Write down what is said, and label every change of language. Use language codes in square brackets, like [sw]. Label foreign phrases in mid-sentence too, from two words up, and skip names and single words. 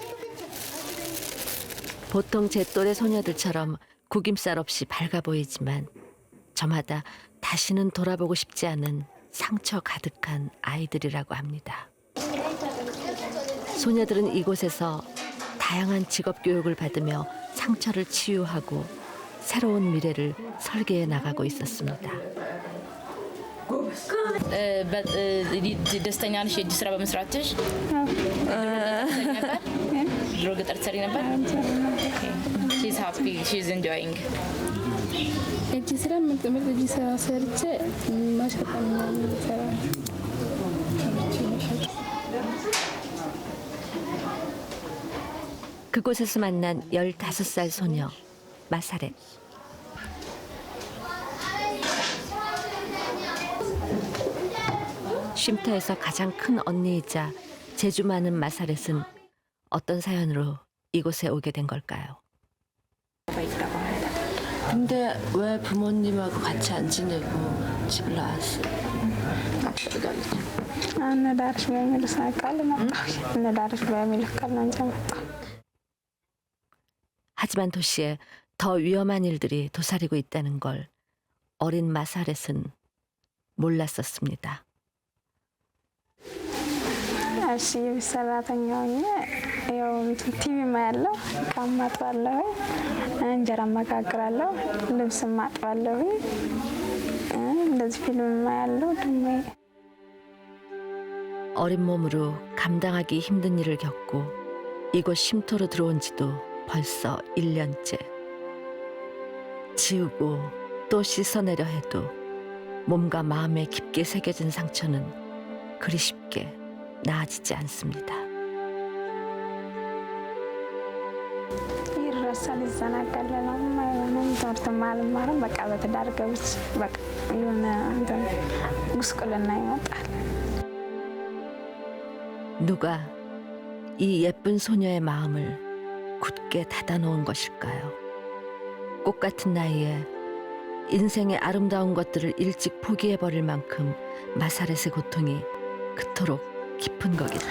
[ko] 보통 제 또래 소녀들처럼 구김살 없이 밝아 보이지만 저마다 다시는 돌아보고 싶지 않은 상처 가득한 아이들이라고 합니다. 소녀들은 이곳에서 다양한 직업 교육을 받으며 상처를 치유하고 새로운 미래를 설계해 나가고 있었습니다. [am] ደስተኛ ነሽ የእጅ ስራ በመስራትሽ? ድሮ ገጠር ትሰሪ ነበር? [en] She's happy, she's enjoying. [am] እጅ ስራ ምርጥ እጅ ስራ ሰርቼ ማሸጥ ምናምን እሰራለሁ። [ko] 그곳에서 만난 15살 소녀 마사렛. 쉼터에서 가장 큰 언니이자 재주 많은 마사렛은 어떤 사연으로 이곳에 오게 된 걸까요? 근데 왜 부모님하고 같이 안 지내고 집을 나왔어요? [am] እነዳርሽ በሚል ሳይቃል መጣሁ። እነዳርሽ በሚል ቃል ነው እንጂ መጣሁ። [ko] 하지만 도시에 더 위험한 일들이 도사리고 있다는 걸 어린 마사렛은 몰랐었습니다. [am] እሺ የቤት ሰራተኛ ሆኜ ያው ቲቪ ማያለሁ፣ ዕቃ ማጥባለሁ፣ እንጀራ መጋግራለሁ፣ ልብስ ማጥባለሁ፣ እንደዚህ ፊልም ማያለሁ። ደግሞ [ko] 어린 몸으로 감당하기 힘든 일을 겪고 이곳 쉼터로 들어온 지도 벌써 1년째. 지우고 또 씻어내려 해도 몸과 마음에 깊게 새겨진 상처는 그리 쉽게 나아지지 않습니다. [am] ይረሳል፣ ይዘናጋል። ምንም ትምህርት አልማርም። በቃ በትዳር ገብቼ በቃ የሆነ ጉስቁልና ይመጣል። [ko] 누가 이 예쁜 소녀의 마음을 굳게 닫아놓은 것일까요? 꽃 같은 나이에 인생의 아름다운 것들을 일찍 포기해버릴 만큼 마사렛의 고통이 그토록 깊은 거겠죠.